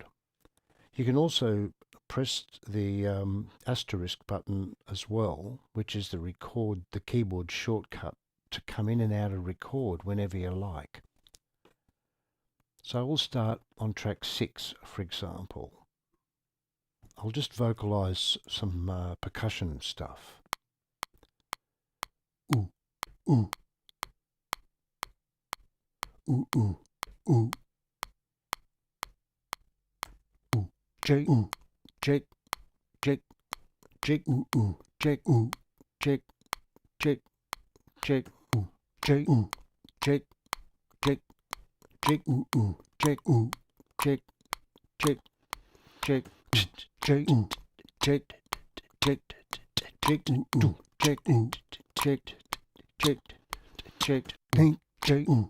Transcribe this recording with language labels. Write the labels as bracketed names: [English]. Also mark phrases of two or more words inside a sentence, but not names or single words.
[English] You can also press the asterisk button as well, which is the keyboard shortcut to come in and out of record whenever you like. So we'll start on track 6, for example. I'll just vocalize some percussion stuff. Ooh, ooh. Ooh, ooh, ooh. Ooh, Jake, ooh, Jake, Jake, Jake, ooh, ooh, Jake, ooh, Jake, Jake, Jake, ooh, Jake, ooh, Jake, Jake, Jake, ooh, ooh, Jake, ooh, Jake, Jake, Jake, Jake, ooh, Jake, Jake, Jake, ooh, ooh, Jake, ooh, Jake, Jake, Jake, Jake, Jake, ooh.